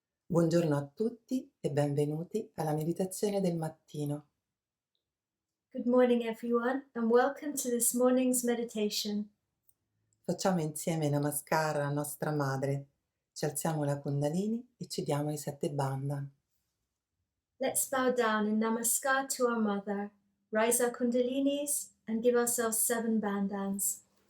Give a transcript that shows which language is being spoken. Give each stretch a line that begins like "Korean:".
Italian: Buongiorno a tutti e benvenuti alla meditazione del mattino.
English: Good morning, everyone, and welcome to this morning's meditation.
Italian: Facciamo insieme Namaskar alla nostra madre, ci alziamo la Kundalini e ci diamo i 7 bandhan.
English: Let's bow down in Namaskar to our Mother, rise our Kundalinis, and give ourselves 7 bandhans.